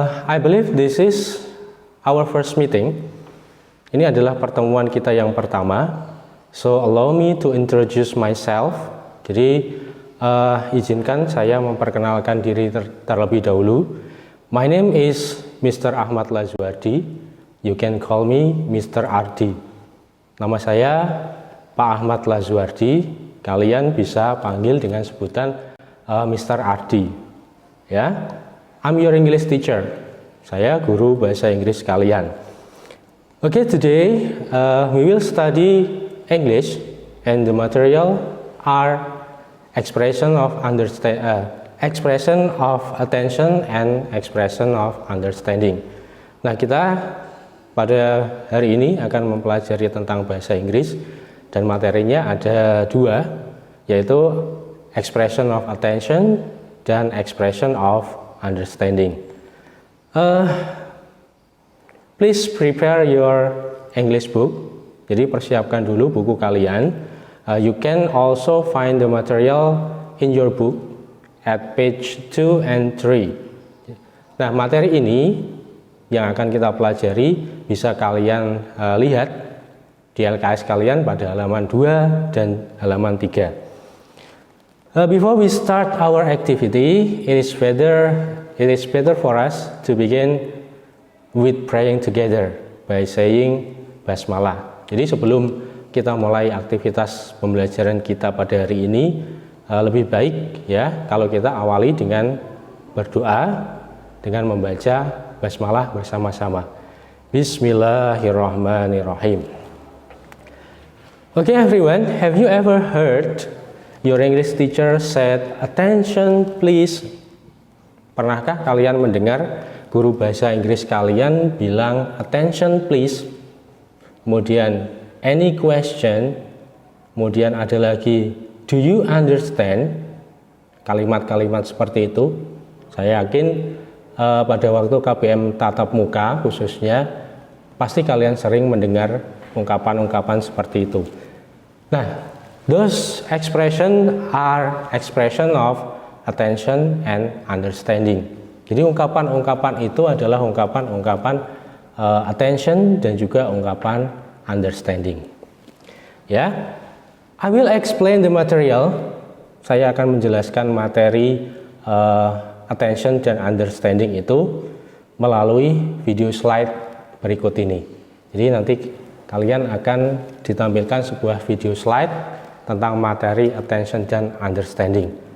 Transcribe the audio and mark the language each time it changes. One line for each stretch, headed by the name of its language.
English: I believe this is our first meeting.
Indonesian: Ini adalah pertemuan kita yang pertama.
English: So allow me to introduce myself.
Indonesian: Jadi izinkan saya memperkenalkan diri terlebih dahulu.
English: My name is Mr. Ahmad Lazuardi. You can call me Mr. Ardi.
Indonesian: Nama saya Pak Ahmad Lazuardi. Kalian bisa panggil dengan sebutan Mr. Ardi.
English: Ya, I'm your English teacher.
Indonesian: Saya guru bahasa Inggris kalian.
English: Okay, today we will study English, and the material are expression of attention and expression of understanding.
Indonesian: Nah, kita pada hari ini akan mempelajari tentang bahasa Inggris dan materinya ada dua, yaitu
English: expression of attention
Indonesian: dan
English: expression of understanding. Please prepare your English book.
Indonesian: Jadi persiapkan dulu buku kalian.
English: You can also find the material in your book at page 2 and 3.
Indonesian: Nah, materi ini yang akan kita pelajari bisa kalian lihat di LKS kalian pada halaman 2 dan halaman 3.
English: Before we start our activity, it is better for us to begin with praying together by saying basmalah.
Indonesian: Jadi sebelum kita mulai aktivitas pembelajaran kita pada hari ini, lebih baik ya kalau kita awali dengan berdoa dengan membaca basmalah bersama-sama.
Arabic: Bismillahirrahmanirrahim.
English: Okay everyone, have you ever heard your English teacher said attention please?
Indonesian: Pernahkah kalian mendengar guru bahasa Inggris kalian bilang
English: attention please? Kemudian any question,
Indonesian: kemudian ada lagi
English: do you understand?
Indonesian: Kalimat-kalimat seperti itu saya yakin pada waktu KBM tatap muka khususnya pasti kalian sering mendengar ungkapan-ungkapan seperti itu.
English: Nah, those expression are expression of attention and understanding.
Indonesian: Jadi ungkapan-ungkapan itu adalah ungkapan-ungkapan attention dan juga ungkapan understanding.
English: Ya, I will explain the material.
Indonesian: Saya akan menjelaskan materi attention dan understanding itu melalui video slide berikut ini. Jadi nanti kalian akan ditampilkan sebuah video slide tentang materi attention dan understanding.